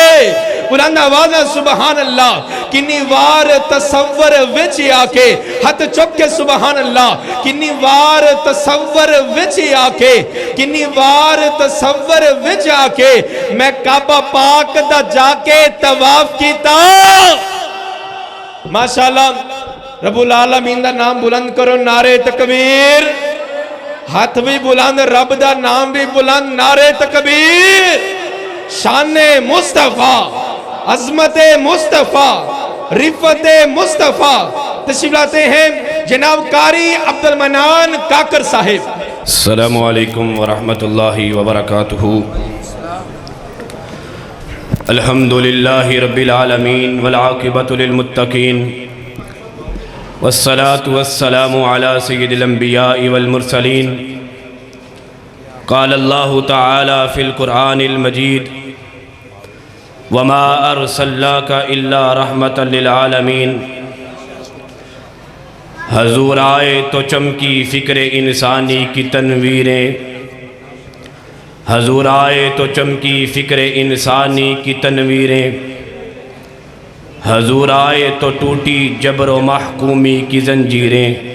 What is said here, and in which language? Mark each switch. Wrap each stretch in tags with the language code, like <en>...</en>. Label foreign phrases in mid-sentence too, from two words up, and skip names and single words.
<pa>بلند آواز نال</pa> <ar>سبحان الله.</ar> <pa>کنی وار تصور وچ آکے ہتھ چک کے</pa> <ar>سبحان الله.</ar> <pa>کنی وار تصور وچ آکے، کنی وار تصور وچ آکے میں کعبہ پاک دا جاکے طواف کیتا. ماشاءاللہ.</pa> <ar>رب العالمين</ar> <pa>دا نام بلند کرو,</pa> <ur>نعرہ تکبیر.</ur> <pa>ہاتھ بھی بلند، رب دا نام بھی بلند,</pa> <ur>نعرہ تکبیر. شان مصطفیٰ، عظمت مصطفیٰ، رفعت مصطفیٰ. تشریف لاتے ہیں جناب قاری عبدالمنان کاکڑ صاحب.</ur> <ar>السلام عليكم ورحمة الله وبركاته. الحمد لله رب العالمين والعاقبة للمتقين والصلاة والسلام على سيد الأنبياء والمرسلين. قال الله تعالى في القرآن المجيد وما أرسلناك إلا رحمة للعالمين.</ar> <ur>حضور آئے تو چمکی فکر انسانی کی تنویریں، حضور آئے تو چمکی فکر انسانی کی تنویریں، حضور آئے تو ٹوٹی جبر و محکومی کی زنجیریں.</ur>